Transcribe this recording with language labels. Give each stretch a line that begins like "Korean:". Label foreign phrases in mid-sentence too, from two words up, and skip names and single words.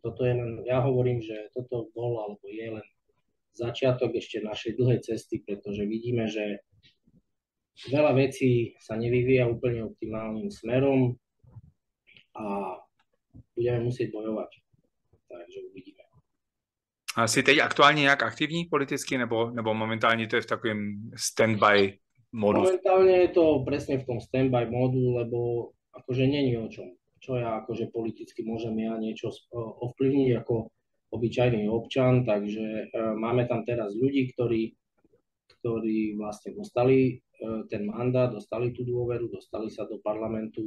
Slovak: Toto je len, ja hovorím, že toto bol alebo je len začiatok ešte našej dlhej cesty, pretože vidíme, že veľa vecí sa nevyvíja úplne optimálnym smerom a budeme musieť bojovať. Takže uvidíme.
Czech: A jsi teď aktuálně nějak aktivní politicky, nebo momentálně to je v takovém stand-by modu?
Slovak: Momentálne je to presne v tom stand-by modu, lebo akože není o čom. Čo ja akože politicky môžem ja niečo ovplyvniť ako obyčajný občan, takže máme tam teraz ľudí, ktorí vlastne dostali ten mandát, dostali tú dôveru, dostali sa do parlamentu.